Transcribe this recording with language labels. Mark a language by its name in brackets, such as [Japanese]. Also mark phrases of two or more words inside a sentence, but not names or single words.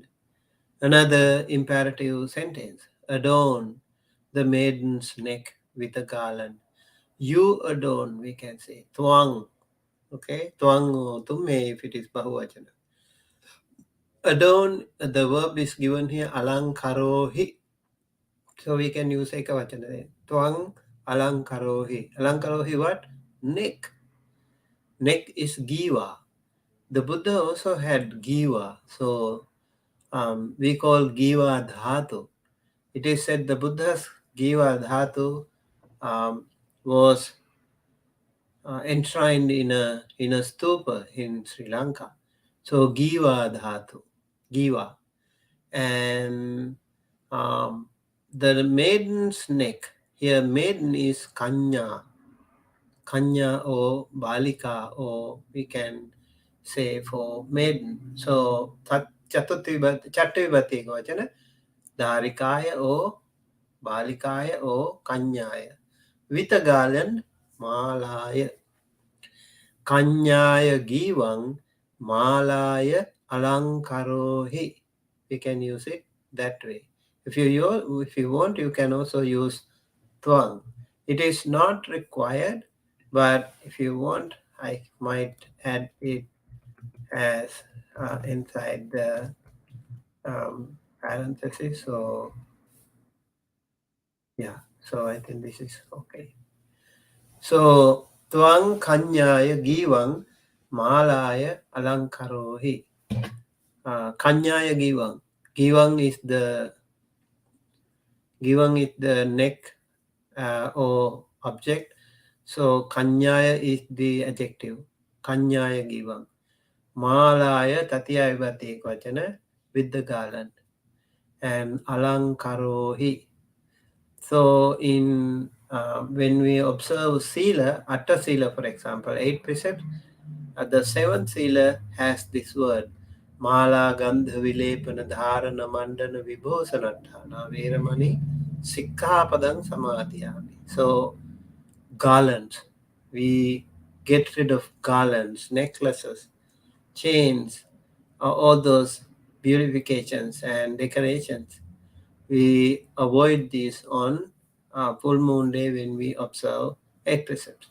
[English] Another imperative sentence. Adorn the maiden's neck with a garland. You adorn, we can say. Twang. Okay? Twang or tumme if it is bahuvachana. Adorn, the verb is given here, alankarohi. So we can use ekavachana. [Pali] Twang alankarohi. Alankarohi [English] what? Neck. Neck is giva. The Buddha also had giva. So we call [Pali] giva dhatu. [English] It is said the Buddha's [Pali] giva dhatu [English] was enshrined in a stupa in Sri Lanka. [Pali] So giva dhatu, giva. [English] And the maiden's neck, here maiden is kanya. Kanya or balika, or we can say for maiden. [Pali] So chattavibhati ekavachana, dharikaya or balikaya or kanyaya. [English] With a garland, malaya. [Pali] Kanyaya givang, malaya alankarohi. [English] We can use it that way. If you want, you can also use twang. It is not required, but if you want, I might add it as inside the parenthesis. So yeah, so I think this is okay. [Pali] So twang kanyaya givang malaya alankarohi. Kanyaya givang. [English] Givang is the neck or object. So kanyaya is the adjective. [Pali] Kanyaya givang. Malaya tatiyaya vibhati ekvachana [English] with the garland. And alankarohi. So in when we observe sila, [Pali] atta sila [English] for example, 8 precepts, the 7th sila has this word. [Pali] Mala gandha vilepana dharana mandana vibhosanattana veramani sikkhapadang samadhiyami. [English] So garlands. We get rid of garlands, necklaces, chains, all those beautifications and decorations. We avoid these on full moon day when we observe 8 precepts.